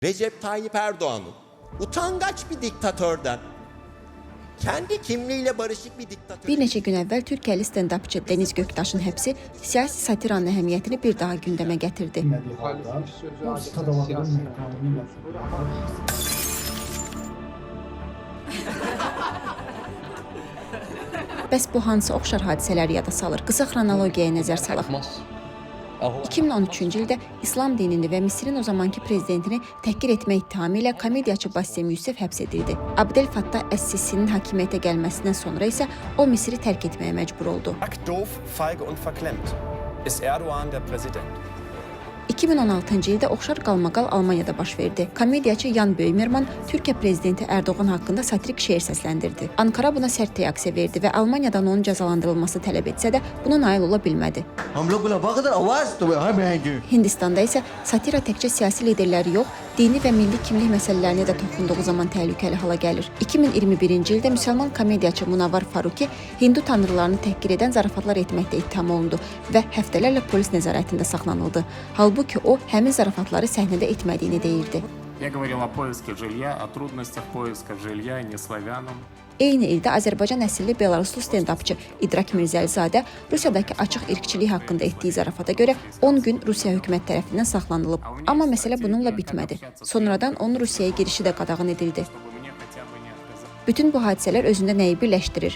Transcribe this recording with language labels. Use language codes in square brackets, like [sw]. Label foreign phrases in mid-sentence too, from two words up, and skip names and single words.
[tr] Recep Tayyip Erdoğan'ın utangaç bir diktatörden kendi kimliğiyle barışık bir diktatör. [az] Bir neçə gün əvvəl Türkiyəli stendapçı Deniz Göktaşın həbsi siyasi satiranın əhəmiyyətini bir daha gündəmə gətirdi. Bəs bu hansı oxşar hadisələri yada salır? Qısa xronologiyaya nəzər salaq. 2013-cü ildə İslam dinini və Misirin o zamanki prezidentini təhqir etmə ittihamı ilə komediyaçı Bassem Youssef həbs edildi. Abdel Fattah Es-Sisi'nin hakimiyyətə gəlməsindən sonra isə o Misiri tərk etməyə məcbur oldu. [de] Doof, feige und verklemmt ist Erdoğan der Präsident. [az] 2016-cı ildə oxşar qalmaqal Almaniyada baş verdi. Komediyaçı Jan Böhmermann Türkiyə prezidenti Erdoğan haqqında satirik şeir səsləndirdi. Ankara buna sərt reaksiya verdi və Almaniyadan onun cəzalandırılması tələb etsə də buna nail ola bilmədi. Hindistanda isə satira təkcə siyasi liderləri yox, dini və milli kimlik məsələlərinə də toxunduğu zaman təhlükəli hala gəlir. 2021-ci ildə müsəlman komediyaçı Munavvar Faruqi Hindu tanrılarını təhqir edən zarafatlar etməkdə ittiham olundu və həftələrlə polis nəzarətində saxlanıldı. Halbuki o həmin zarafatları səhnədə etmədiyini deyirdi. [ru] Я говорил о поиске жилья, о трудностях поиска жилья не славянам. [az] Eyni ildə Azərbaycan əsilli Belaruslu stendapçı İdrak Mirzəlizadə Rusiyadakı açıq irqçilik haqqında etdiyi zarafata görə 10 gün Rusiya hökumət tərəfindən saxlanılıb. Amma məsələ bununla bitmədi. Sonradan onun Rusiyaya girişi də qadağan edildi. Bütün bu hadisələr özündə nəyi birləşdirir?